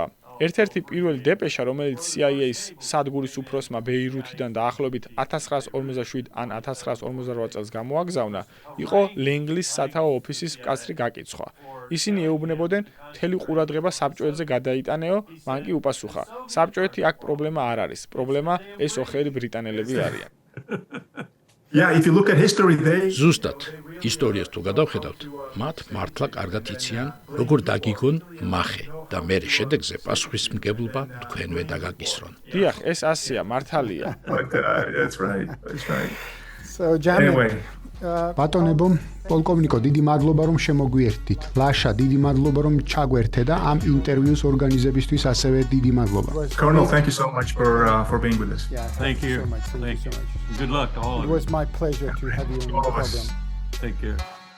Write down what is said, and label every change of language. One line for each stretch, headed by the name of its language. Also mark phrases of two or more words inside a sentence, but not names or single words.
Georgian: ერთ-ერთი პირველი დეპეშა, რომელიც CIA-ის სადგურის უფროსმა ბეირუთიდან დაახლოებით 1947 ან 1948 წელს გამოაგზავნა, იყო ლენგლის სათაო ოფისის მკაცრი გაკიცხვა. ისინი ეუბნებოდნენ, მთელი ყურადღება საბჭოეთზე გადაიტანეო, მან კი უპასუხა: საბჭოეთი აქ პრობლემა არ არის, პრობლემა ეს ოხერი ბრიტანელები არიან.
English: Yeah, if you look at history, they
Georgian: ზუსტად, ისტორიას თუ გადავხედავთ, მათ მართლა კარგად იციან, როგორ დაგიგონ მახე და მე შედეგზე პასუხისმგებლობა თქვენვე დაგაკისრონ. დიახ, ეს ასია, მართალია.
English: That's right. That's right. So, Jamie, Anyway,
Georgian: ბატონებო, პოლკოვნიკო, დიდი მადლობა რომ შემოგვიერთდით. ლაშა, დიდი მადლობა რომ ჩაგვერთე და ამ ინტერვიუს ორგანიზებისთვის ასევე დიდი მადლობა.
English: Colonel, thank you so much for being with us. yeah, Thank you. so much. Thank you so much. Good luck to all It of you. was my pleasure to have you on the All of us. program. Take care.